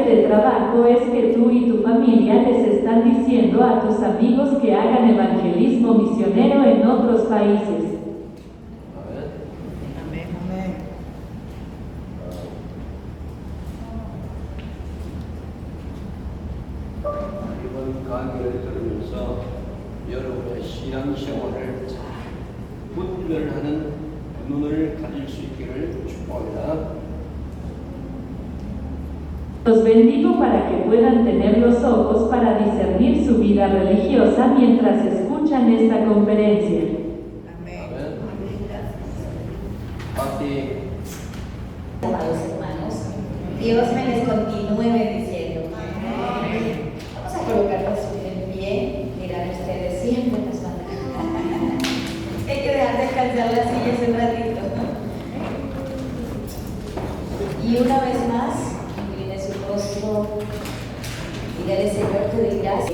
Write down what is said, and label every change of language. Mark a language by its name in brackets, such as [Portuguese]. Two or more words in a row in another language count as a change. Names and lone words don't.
[Spanish] de trabajo es que tú y tu familia les están diciendo a tus amigos que hagan evangelismo misionero. países. [Korean] 이번 강의를 들으면서 여러분의 신앙생활을 잘 분별하는 눈을 가질 수 있기를 축복합니다. [Spanish] Los bendigo para que puedan tener los ojos para discernir su vida religiosa mientras escuchan esta conferencia. [Korean] 아멘. 파티. [Spanish] Amados hermanos, Dios me les continúe bendiciendo. Vamos a colocarnos en pie, mirar ustedes siempre las manos. Hay que dejar descansar las sillas un ratito. Y una vez más, incline su rostro y dígale: Señor, te doy gracias.